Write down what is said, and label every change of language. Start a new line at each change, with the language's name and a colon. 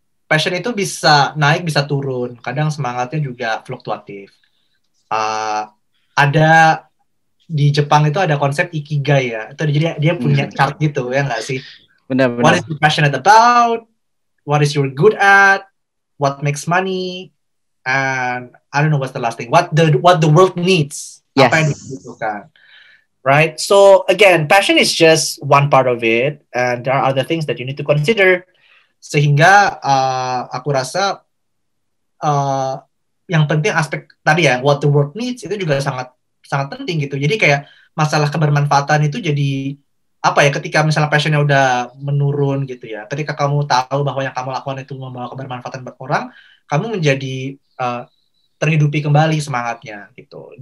Indonesian: Passion itu bisa naik, bisa turun. Kadang semangatnya juga fluktuatif. Ada di Jepang itu ada konsep ikigai ya. Itu jadi dia punya chart gitu ya nggak sih? Benar.
English: What is you passionate about? What is you good at? What makes money? And I don't know what's the last thing. What the world needs. Yes.
Indonesian: Apa yang dibutuhkan. Right?
English: So again, passion is just one part of it, and there are other things that you need to consider.
Indonesian: Sehingga aku rasa yang penting aspek tadi ya,
English: what the world needs
Indonesian: itu juga sangat penting gitu. Jadi kayak masalah kebermanfaatan itu jadi apa ya, ketika misalnya passionnya udah menurun gitu ya, ketika kamu tahu bahwa yang kamu lakukan itu membawa kebermanfaatan buat orang, kamu menjadi terhidupi kembali semangatnya gitu.